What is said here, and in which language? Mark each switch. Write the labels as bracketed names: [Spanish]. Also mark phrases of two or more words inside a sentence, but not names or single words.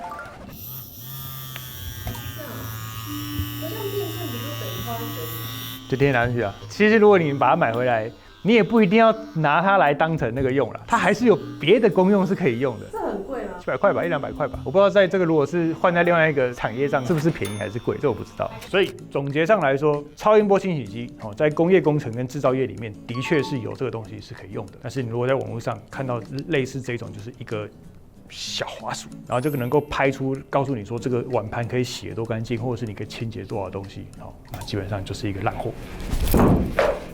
[Chinese] 就直接拿進去啊！其實如果你把它買回來，你也不一定要拿它來當成那個用了，它還是有別的功用是可以用的。這很貴嗎？700塊吧，100-200塊吧。我不知道在這個如果是換在另外一個產業上是不是便宜還是貴，這我不知道。所以總結上來說，超音波清洗機在工業工程跟製造業裡面的確是有這個東西是可以用的。但是你如果在網絡上看到類似這種，就是一個小滑鼠，然後就能夠拍出告訴你說這個碗盤可以洗得多乾淨，或者是你可以清潔多少東西，那基本上就是一個爛貨。垃圾。